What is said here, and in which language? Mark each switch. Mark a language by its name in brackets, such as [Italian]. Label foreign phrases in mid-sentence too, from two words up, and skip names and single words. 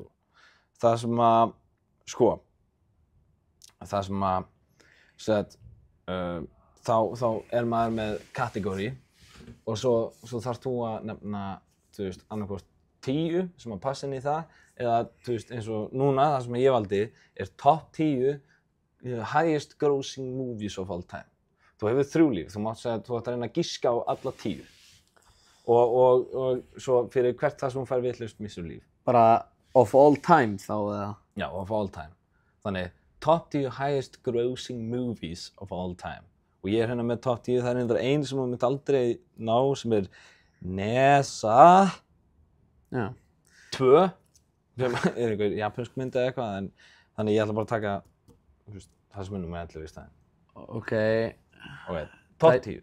[Icelandic] Það sem að, sko, þá maður með kategóri og svo þarft þú að nefna, þú veist, annarkvort 10 sem að passa inn í það eða, þú veist, eins og núna, það sem ég valdi er [English] top 10 highest grossing movies of all time. [Icelandic] Þú hefur 3 líf, þú mátt segja að þú ætti að reyna að giska á alla 10 og svo fyrir hvert það sem hún fær vitlaust missur líf. Bara [English] of all time [Icelandic] þá eða? Já, [English] of all time. Þannig, top 10 highest grossing movies of all time. [Icelandic] Og ég er hérna með top 10, það er reyndar ein sem maður myndi aldrei ná sem er Nesa 2 sem er einhver japansk mynd eða eitthvað en þannig ég ætla bara að taka það sem er númer 11 í staðinn. Ok, top 10.